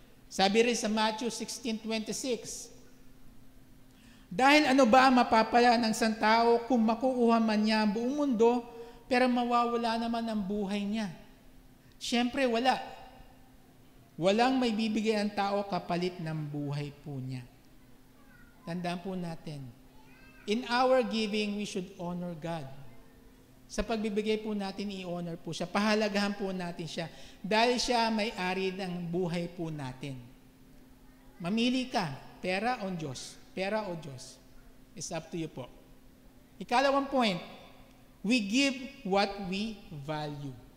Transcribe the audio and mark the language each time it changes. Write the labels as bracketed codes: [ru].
[tl] Sabi rin sa Matthew 16:26, dahil ano ba ang mapapala ng isang tao kung makukuha man niya ang buong mundo, pero mawawala naman ang buhay niya? Siyempre, wala. Walang may bibigay ang tao kapalit ng buhay po niya. Tandaan po natin, [en] in our giving, we should honor God. [tl] Sa pagbibigay po natin, i-honor po siya. Pahalagahan po natin siya. Dahil siya may-ari ng buhay po natin. Mamili ka, pera o Diyos? Pera o Diyos? [en] It's up to you [tl] po. Ikalawang point, [en] we give what we value.